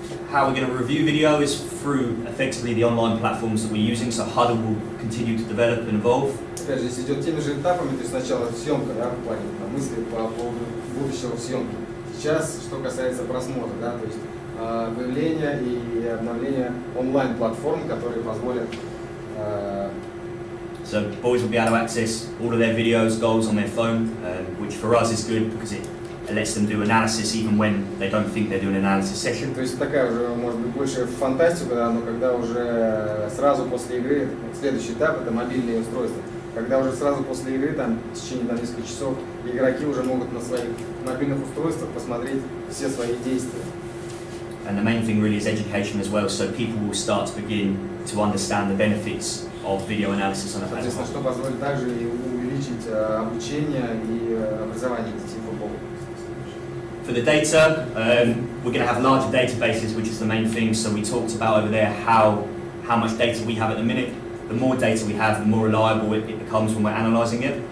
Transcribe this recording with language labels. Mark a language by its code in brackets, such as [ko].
[en] How we're going to review video is through effectively the online platforms that we're using. So Huddle will continue to develop and evolve. [ru] Опять же, если идет теми же этапами, то есть сначала съемка, да, в плане мысли по поводу будущего съемки. Сейчас, что касается просмотра, да, то есть появление и обновление онлайн-платформ, которые позволят. [en] So boys will be able to access all of their videos, goals on their phone, which for us is good because it lets them do analysis even when they don't think they're doing an analysis session. [ru] То есть такая уже, может быть, больше фантастика, да, но когда уже сразу после игры, следующий этап это мобильные устройства. Когда уже сразу после игры, там, в течение там, нескольких часов, игроки уже могут на своих мобильных устройствах посмотреть все свои действия. [en] And the main thing really is education as well, so people will start to begin to understand the benefits of video analysis on a platform. [ru] Соответственно, что позволит также и увеличить обучение и образование детей в футболе. [en] For the data, we're going to have larger databases, which is the main thing. So we talked about over there how much data we have at the minute. The more data we have, the more reliable it becomes when we're analysing it.